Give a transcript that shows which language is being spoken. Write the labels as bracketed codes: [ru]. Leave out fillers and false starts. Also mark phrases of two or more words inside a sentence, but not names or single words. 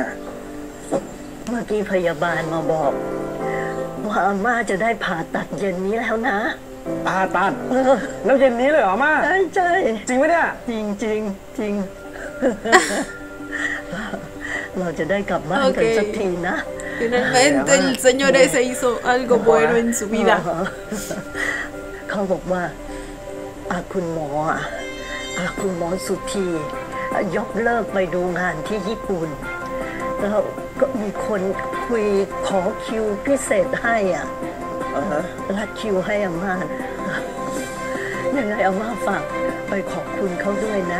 [th] เมื่อกี้พยาบาลมาบอก ว่าอาม่าจะได้ผ่าตัดเย็นนี้แล้วนะ ผ่าตัดแล้วเย็นนี้เลยเหรออาม่า ใช่ จริงไหมเนี่ย จริง เราจะได้กลับบ้านกันสักทีนะ [es] Finalmente el señor ese hizo algo bueno en su vida. [th] เขาบอกว่าคุณหมอคุณหมอสุธียกเลิกไปดูงานที่ญี่ปุ่นแล้วก็มีคนคุยขอคิวพิเศษให้รัดคิวให้อาม่ายังไงอาม่าฝากไปขอบคุณเขาด้วยนะ